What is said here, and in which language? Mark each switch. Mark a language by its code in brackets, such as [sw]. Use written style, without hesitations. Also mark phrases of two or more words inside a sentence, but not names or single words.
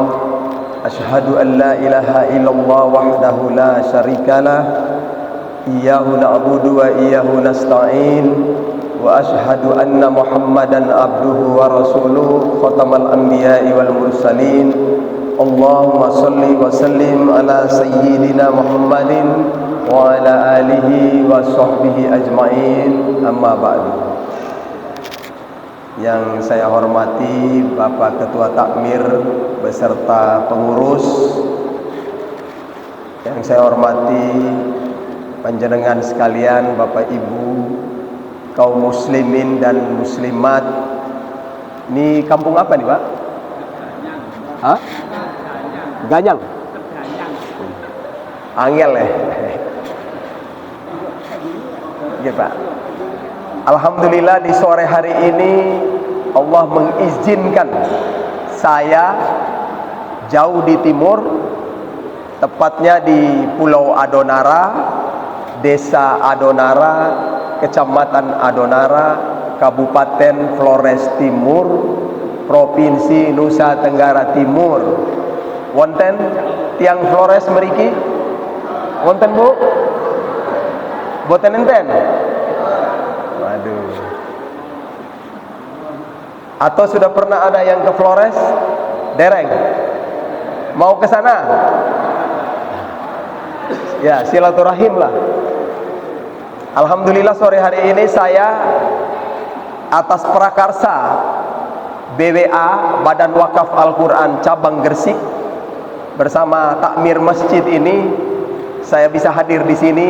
[ar] أشهد أن لا إله إلا الله وحده لا شريك له، إياه نعبد وإياه نستعين، وأشهد أن محمدا عبده ورسوله خاتم الأنبياء والمرسلين. اللهم صل وسلم على سيدنا محمد وعلى آله وصحبه أجمعين، أما بعد. [id] Yang saya hormati Bapak Ketua Takmir beserta pengurus, yang saya hormati panjenengan sekalian, Bapak Ibu, kaum muslimin dan muslimat. Ini kampung apa nih, Pak? Hah? [jv] Ganyang. Angel ya. [id] Iya, Pak. Alhamdulillah di sore hari ini Allah mengizinkan saya jauh di timur, tepatnya di Pulau Adonara, Desa Adonara, Kecamatan Adonara, Kabupaten Flores Timur, Provinsi Nusa Tenggara Timur. [jv] Wonten tiang Flores meriki? Wonten, Bu? Boten enten? Waduh. [id] Atau sudah pernah ada yang ke Flores? Dereng? Mau ke sana? Ya, silaturahim lah. Alhamdulillah sore hari ini saya atas prakarsa BWA Badan Wakaf Al-Quran Cabang Gresik bersama takmir masjid ini, saya bisa hadir di sini.